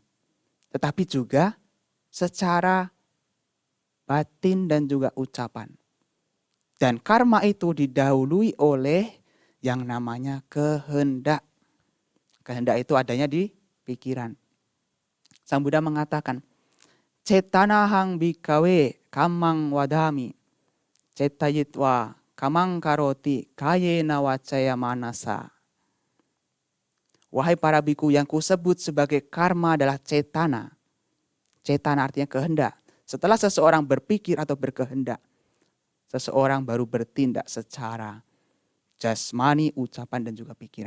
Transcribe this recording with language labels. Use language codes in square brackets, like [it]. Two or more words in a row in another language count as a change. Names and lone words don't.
[id] Tetapi juga secara batin dan juga ucapan. Dan karma itu didahului oleh yang namanya kehendak. Kehendak itu adanya di pikiran. Sang Buddha mengatakan, [pi] Cetanahang bikawe kamang wadami, cetayitwa kamang karoti kayena wacaya manasa. [id] Wahai para biku, yang kusebut sebagai karma adalah cetana. Cetana artinya kehendak. Setelah seseorang berpikir atau berkehendak, seseorang baru bertindak secara jasmani, ucapan dan juga pikiran.